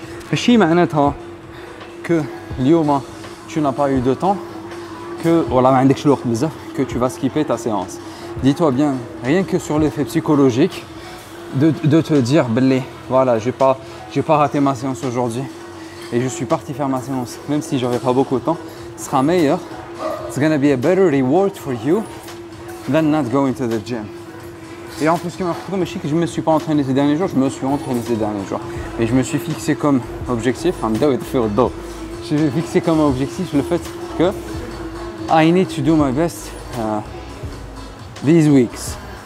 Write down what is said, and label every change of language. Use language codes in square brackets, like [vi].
[ar] ماشي معناتها [fr] que [ar] اليوم [fr] tu n'as pas eu de temps, que voilà, [ar] ما عندكش الوقت بزاف, [fr] que tu vas skipper ta séance. Dis-toi bien, rien que sur l'effet psychologique de te dire, blé, voilà, j'ai pas raté ma séance aujourd'hui et je suis parti faire ma séance, même si j'aurais pas beaucoup de temps, ce sera meilleur. [en] It's gonna be a better reward for you than not going to the gym. [fr] Et en plus, ce qui m'a fait que je me suis pas entraîné ces derniers jours, je me suis entraîné ces derniers jours. Et je me suis fixé comme objectif, j'ai fixé comme objectif le fait que [en] I need to do my best these weeks.